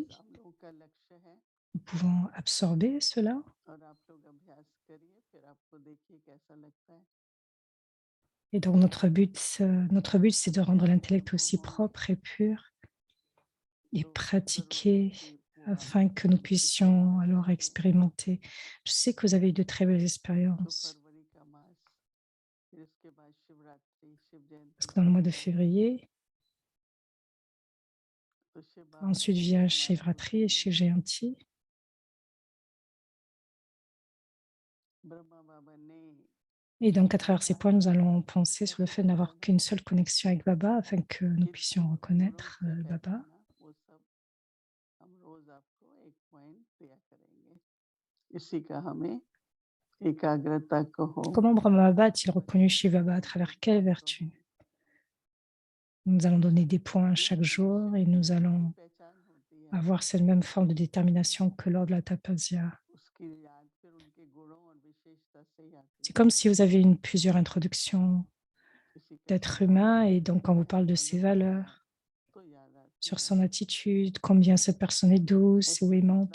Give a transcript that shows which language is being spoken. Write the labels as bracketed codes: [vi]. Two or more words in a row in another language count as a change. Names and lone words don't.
[hi] बस हम लोगों का लक्ष्य है [fr] Nous pouvons absorber cela. [hi] और आप लोग अभ्यास करिए, फिर आपको देखिए कैसा लगता है। [fr] Et donc, notre but, c'est de rendre l'intellect aussi propre et pur et [hi] तो [fr] pratiquer [hi] जरूर कि वो [fr] afin que [hi] आपको [fr] nous [hi] पिछले [fr] puissions [hi] वर्ष [fr] alors [hi] में [fr] expérimenter. Je sais que vous avez eu de très belles [hi] तो [fr] expériences. [hi] फरवरी का मास, फिर इसके बाद शिवरात्रि, शिव [fr] Parce [hi] जयंती [fr] que dans le mois de [hi] आती है, [fr] février, [hi] तो शिव बाबा [fr] ensuite [hi] की [fr] vient [hi] हमारा [fr] Shivratri et [hi] रुकेंगे। [fr] Shiv Jayanti. [hi] ब्रह्मा बाबा ने [fr] Et donc, à [hi] ये [fr] travers ces points, [hi] कहा [fr] nous allons penser sur le [hi] कैसे [fr] fait de n'avoir [hi] पहचाना, [fr] qu'une seule connexion avec Baba afin que nous [hi] किन [fr] puissions [hi] किन गुणों [fr] reconnaître [hi] से [fr] Baba. [hi] पहचाना, वो सब हम रोज आपको एक पॉइंट दिया करेंगे। इसी का हमें एकाग्रता कहो, [fr] Comment Brahma Baba a-t-il reconnu Shiv Baba à travers quelle vertu? Nous allons donner des points chaque jour et nous allons avoir cette même forme de détermination que lors de la tapasya. C'est comme si vous avez plusieurs introductions d'être humain et donc quand vous parle de ses valeurs, sur son attitude, combien cette personne est douce ou aimante.